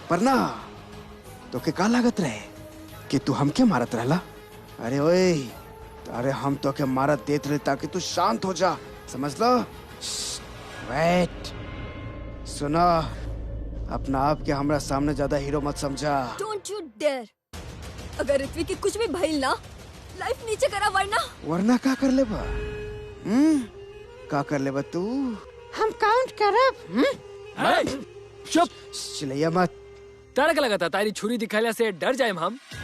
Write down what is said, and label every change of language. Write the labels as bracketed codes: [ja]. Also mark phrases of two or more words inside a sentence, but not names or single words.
[bho] पर ना, तो के का लागत रहे कि तू हमके मारत रहला? अरे ओए, अरे हम तो के मारत देत रहे ताकि तू शांत हो जा, समझ लो। वेट, सुना, अपना आप के हमरा सामने ज्यादा हीरो मत समझा। [en] Don't you dare. [bho] अगर ऋत्विक की कुछ भी भइल ना, लाइफ नीचे करा, वरना का कर लेबा? का कर लेबा तू? हम काउंट करब। चुप। चिल्लैया मत। तारा का लगा था तारी छुरी दिखाला से डर जाए हम?